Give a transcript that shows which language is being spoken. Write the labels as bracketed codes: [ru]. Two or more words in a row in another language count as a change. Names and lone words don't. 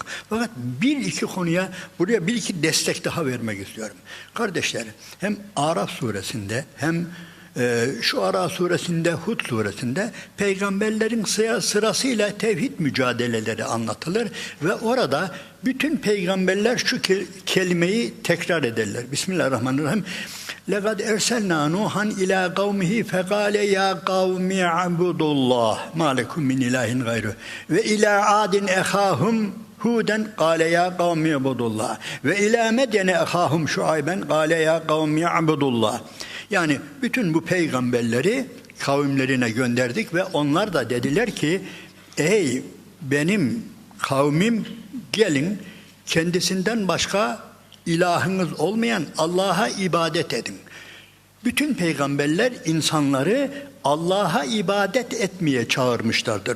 [tr] Fakat bir iki konuya buraya bir iki destek daha vermek istiyorum. Kardeşler hem Araf suresinde hem Şuara suresinde, Hud suresinde peygamberlerin sırasıyla tevhid mücadeleleri anlatılır ve orada bütün peygamberler şu kelimeyi tekrar ederler. [ar] Bismillahirrahmanirrahim. لَقَدْ اَرْسَلْنَا نُوحًا اِلَى قَوْمِهِ فَقَالَ يَا قَوْمِ اعْبُدُوا اللّٰهِ مَا لَكُمْ مِنْ اِلٰهٍ غَيْرُهُ وَاِلَى عَادٍ اَخَاهُمْ هُودًا قَالَ يَا قَوْمِ اعْبُدُوا اللّٰهِ وَاِلَى مَدْيَنَ اَخَاهُمْ شُعَيْبًا قَالَ يَا قَوْمِ اعْبُدُوا اللّٰهِ. [tr] Yani bütün bu peygamberleri kavimlerine gönderdik ve onlar da dediler ki ey benim kavmim, gelin kendisinden başka ilahınız olmayan Allah'a ibadet edin. Bütün peygamberler insanları Allah'a ibadet etmeye çağırmışlardır.